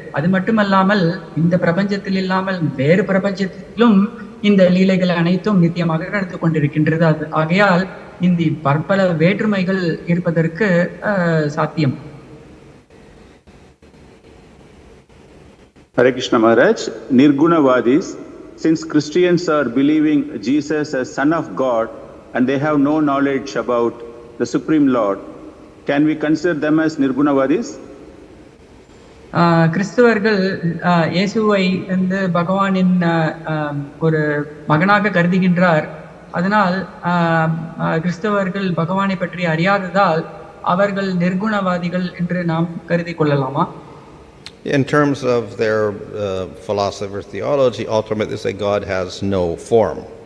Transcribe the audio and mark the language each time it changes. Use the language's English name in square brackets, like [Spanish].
[Tamil] அது மட்டுமல்லாமல் இந்த பிரபஞ்சத்தில் இல்லாமல் வேறு பிரபஞ்சத்திலும் இந்த லீலைகள் அனைத்தும் நித்தியமாக நடந்து கொண்டிருக்கின்றது. ஆகையால் இந்த பற்பல வேற்றுமைகள் இருப்பதற்கு சாத்தியம். [English] Hare Krishna Maharaj, Nirgunavadis, since Christians are believing Jesus as Son of God and they have no knowledge about the Supreme Lord, can we consider them as Nirgunavadis? [Tamil] கிறிஸ்தவர்கள் இயேசுவை வந்து பகவானின் ஒரு மகனாக கருதுகின்றார். அதனால் கிறிஸ்தவர்கள் பகவானை பற்றி அறியாததால் அவர்கள் நிர்குணவாதிகள் என்று நாம் கருதி கொள்ளலாமா? [English] In terms of their philosophy or theology, ultimately they say God has no form.